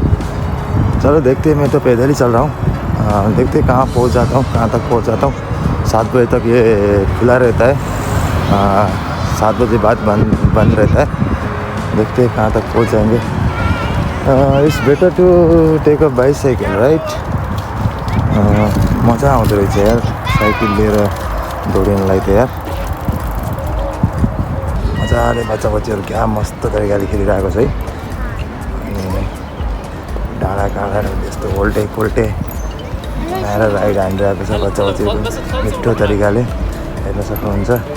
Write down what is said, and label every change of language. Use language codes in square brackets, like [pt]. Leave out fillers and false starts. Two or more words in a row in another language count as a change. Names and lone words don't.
[hi] चलो देखते, मैं तो पैदल ही चल रहा हूँ, देखते कहाँ पहुँच जाता हूँ, कहाँ तक पहुँच जाता हूँ। 7 बजे तक ये खुला रहता है, 7 बजे बाद बंद रहता है। देखते हैं कहाँ तक पहुँच जाएंगे। [en] it's better to take a bicycle right. [ne] मजा आउँदो रहेछ यार साइकल लिएर दौडिनलाई त यार। मजाले बच्चा बच्चीहरू [hi] क्या मस्त [ne] तरिकाले खेलिरहेको छ है। डाँडा काँडाहरू त्यस्तो ओल्टे कोल्टे बनाएर राइड हानिरहेको छ बच्चा बच्चीहरू मिठो तरिकाले हेर्न सक्नुहुन्छ।